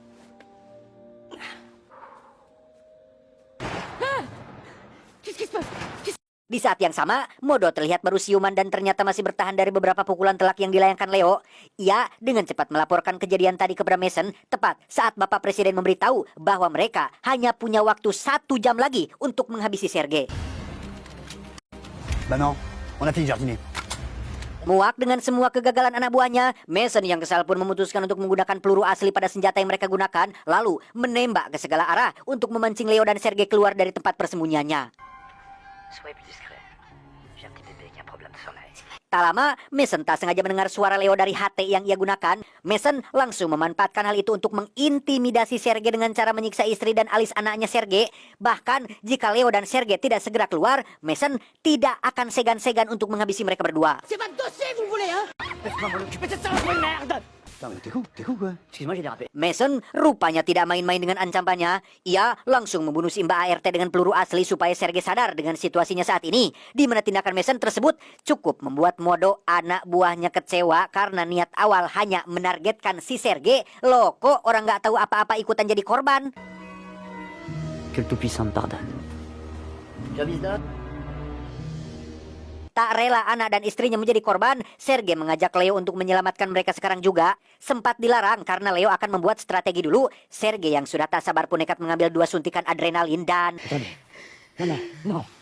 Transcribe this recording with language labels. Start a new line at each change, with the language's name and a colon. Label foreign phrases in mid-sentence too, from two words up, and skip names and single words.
Indonesian: Di saat yang sama, Modo terlihat baru siuman dan ternyata masih bertahan dari beberapa pukulan telak yang dilayangkan Leo. Ia dengan cepat melaporkan kejadian tadi kepada Mason, tepat saat Bapak Presiden memberitahu bahwa mereka hanya punya waktu 1 jam lagi untuk menghabisi Sergei.
French: Bah non, on a fini de jardiner.
Indonesian: Muak dengan semua kegagalan anak buahnya, Mason yang kesal pun memutuskan untuk menggunakan peluru asli pada senjata yang mereka gunakan, lalu menembak ke segala arah untuk memancing Leo dan Sergei keluar dari tempat persembunyiannya.
French: Soyez plus discret. J'ai un petit bébé qui a un problème de sommeil.
Indonesian: Tak lama, Mason tak sengaja mendengar suara Leo dari HT yang ia gunakan. Mason langsung memanfaatkan hal itu untuk mengintimidasi Sergei dengan cara menyiksa istri dan alis anaknya Sergei. Bahkan, jika Leo dan Sergei tidak segera keluar, Mason tidak akan segan-segan untuk menghabisi mereka berdua.
French: C'est votre dossier, vous voulez, hein? Laisse-moi m'en occuper de ça, de merde! Putain, mais t'es con quoi? Excuse-moi, j'ai dérapé.
Indonesian: Mason rupanya tidak main-main dengan ancamannya. Ia langsung membunuh si Mbak ART dengan peluru asli supaya Sergei sadar dengan situasinya saat ini. Di mana tindakan Mason tersebut cukup membuat Modo anak buahnya kecewa karena niat awal hanya menargetkan si Sergei. Loh, kok orang nggak tahu apa-apa ikutan jadi korban?
French: Que le Tout-Puissant me pardonne. Jobisda.
Indonesian: Tak rela anak dan istrinya menjadi korban, Sergei mengajak Leo untuk menyelamatkan mereka sekarang juga. Sempat dilarang karena Leo akan membuat strategi dulu. Sergei yang sudah tak sabar pun nekat mengambil 2 suntikan adrenalin dan...
French: Non.